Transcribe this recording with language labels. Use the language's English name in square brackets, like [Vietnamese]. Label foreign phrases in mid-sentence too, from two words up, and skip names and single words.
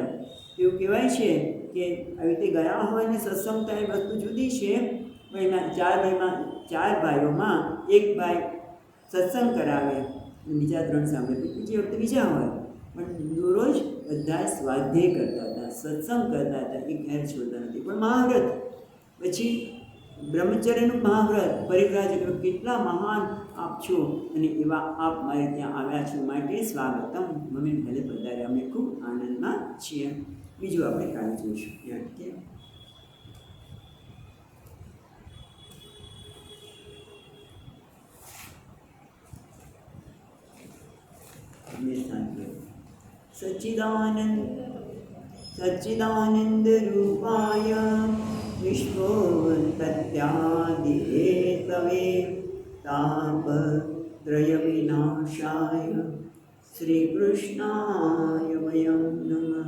[Gujarati] એવું કહેવાય છે કે આવી રીતે ગયા હોય ને સત્સંગ થાય વસ્તુ જુદી છે, પણ એના 4 ભાઈઓમાં એક ભાઈ સત્સંગ કરાવે, બીજા 3 સાંભળે, બીજી વખતે બીજા હોય, પણ દરરોજ બધા સ્વાધ્યાય કરતા હતા, સત્સંગ કરતા હતા, એ ઘેર છોડતા નથી. પણ મહાવ્રત પછી બ્રહ્મચર્યનું મહાવ્રત, પરિવ્રાજક, કેટલા મહાન આપ છો, અને એવા આપ મારે ત્યાં આવ્યા છો માટે સ્વાગતમ. મમ્મી ભલે પધાર્યા, અમે ખૂબ આનંદમાં છીએ. બીજું આપણે કાલે જોઈશું. [Sanskrit] सच्चिदानंद रूपाय विश्वोत्पत्त्यादिहेतवे तापत्रय विनाशाय श्रीकृष्णाय वयं नमः.